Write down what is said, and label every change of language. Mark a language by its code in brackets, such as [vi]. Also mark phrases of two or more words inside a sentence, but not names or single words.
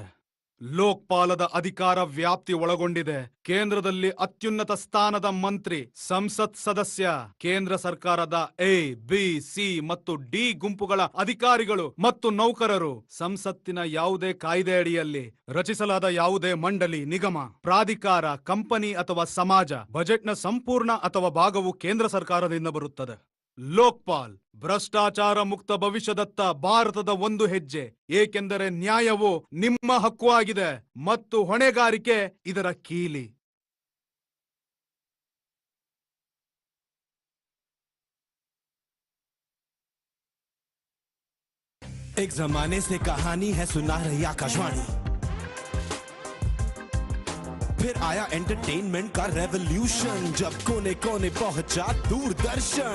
[kn] ಲೋಕ್ಪಾಲದ ಅಧಿಕಾರ ವ್ಯಾಪ್ತಿ ಒಳಗೊಂಡಿದೆ ಕೇಂದ್ರದಲ್ಲಿ ಅತ್ಯುನ್ನತ ಸ್ಥಾನದ ಮಂತ್ರಿ, ಸಂಸತ್ ಸದಸ್ಯ, ಕೇಂದ್ರ ಸರ್ಕಾರದ ಎ, ಬಿ, ಸಿ ಮತ್ತು ಡಿ ಗುಂಪುಗಳ ಅಧಿಕಾರಿಗಳು ಮತ್ತು ನೌಕರರು, ಸಂಸತ್ತಿನ ಯಾವುದೇ ಕಾಯ್ದೆ ಅಡಿಯಲ್ಲಿ ರಚಿಸಲಾದ ಯಾವುದೇ ಮಂಡಳಿ, ನಿಗಮ, ಪ್ರಾಧಿಕಾರ, ಕಂಪನಿ ಅಥವಾ ಸಮಾಜ, ಬಜೆಟ್ನ ಸಂಪೂರ್ಣ ಅಥವಾ ಭಾಗವು ಕೇಂದ್ರ ಸರ್ಕಾರದಿಂದ ಬರುತ್ತದೆ. ಲೋಕ್ಪಾಲ್ ಭ್ರಷ್ಟಾಚಾರ ಮುಕ್ತ ಭವಿಷ್ಯದತ್ತ ಭಾರತದ ಒಂದು ಹೆಜ್ಜೆ, ಏಕೆಂದರೆ ನ್ಯಾಯವು ನಿಮ್ಮ ಹಕ್ಕು ಆಗಿದೆ ಮತ್ತು ಹೊಣೆಗಾರಿಕೆ ಇದರ ಕೀಲಿ. [hi] एक जमाने से कहानी है सुना रही आकाशवाणी, फिर आया एंटरटेनमेंट का रेवोल्यूशन, जब कोने कोने पहुंचा दूरदर्शन.